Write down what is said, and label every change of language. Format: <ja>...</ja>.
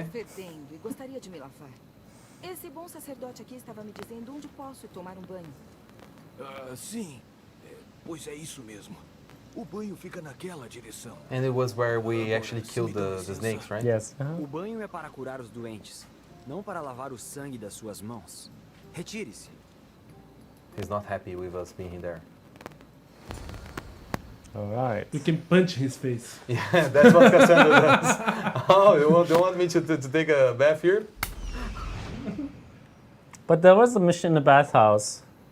<pt>Estou fedendo e gostaria de me lavar. Esse bom sacerdote aqui estava me dizendo onde posso tomar um banho. Sim, pois é isso mesmo. O banho fica naquela direção.</pt> <en>And it was where we actually killed the snakes, right? Yes.</en> <pt>O banho é para curar os doentes, não para lavar o sangue das suas mãos. Retire-se.</pt> <en>He's not happy with us being there. All right. You can punch his face. Yeah, that's what Cassandra does. Oh, you want me to take a bath here? But there was a mission in the bathhouse.</en>